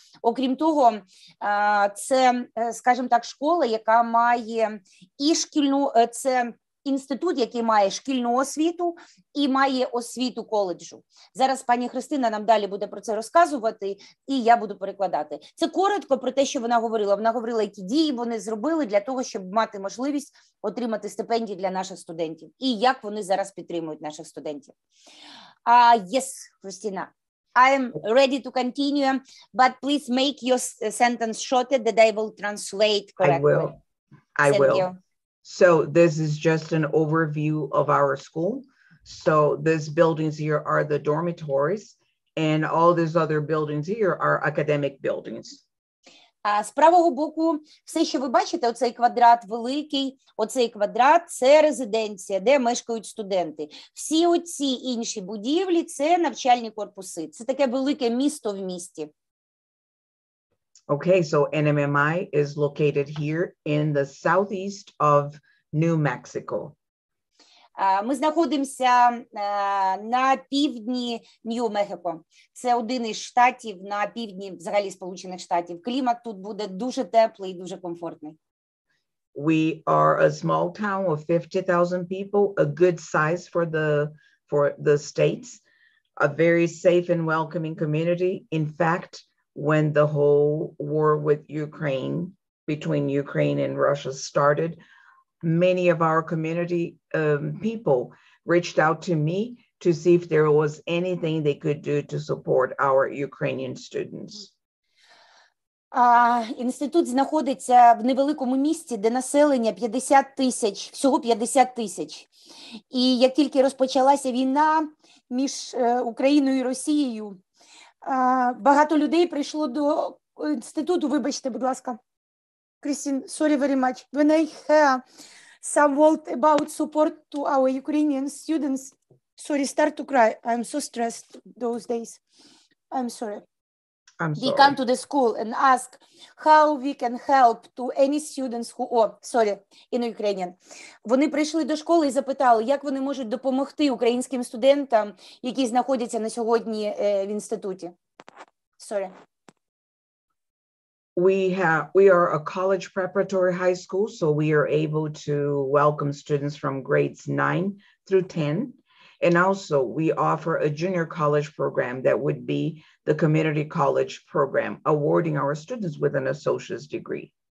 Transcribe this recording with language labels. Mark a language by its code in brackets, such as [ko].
[uk] Окрім того, це, скажімо так, школа, яка має і шкільну, це інститут, який має шкільну освіту і має освіту коледжу. Зараз пані Христина нам далі буде про це розказувати, і я буду перекладати. Це коротко про те, що вона говорила. Вона говорила, які дії вони зробили для того, щоб мати можливість отримати стипендії для наших студентів. І як вони зараз підтримують наших студентів. [en] Yes, Christina. I am ready to continue, but please make your sentence shorter that I will translate correctly. I will. You. So this is just an overview of our school. So these buildings here are the dormitories, and all these other buildings here are academic buildings. [uk] З правого боку, все, що ви бачите, оцей квадрат великий, оцей квадрат – це резиденція, де мешкають студенти. Всі оці інші будівлі – це навчальні корпуси. Це таке велике місто в місті. [en] Okay, so NMMI is located here in the southeast of New Mexico. [uk] Ми знаходимося на півдні Нью-Мехико. Це один із штатів на півдні, взагалі, Сполучених Штатів. Клімат тут буде дуже теплий і дуже комфортний. [en] We are a small town of 50,000 people, a good size for the states, a very safe and welcoming community. In fact, when the whole war with Ukraine, between Ukraine and Russia started, many of our community people reached out to me to see if there was anything they could do to support our Ukrainian students. [uk] Інститут знаходиться в невеликому місті, де населення 50 тисяч, всього 50 тисяч. І як тільки розпочалася війна між Україною і Росією, багато людей прийшло до інституту. Вибачте, будь ласка. [en] Christine, sorry very much. When I hear some word about support to our Ukrainian students, sorry, start to cry. I'm so stressed those days. I'm sorry. I'm they sorry. come to the school and ask how we can help to any students who, in Ukrainian. [uk] Вони прийшли до школи і запитали, як вони можуть допомогти українським студентам, які знаходяться на сьогодні в інституті. [en] Sorry. We are a college preparatory high school, so we are able to welcome students from grades 9 through 10. And also we offer a junior college program that would be the community college program, awarding our students with an associate's degree.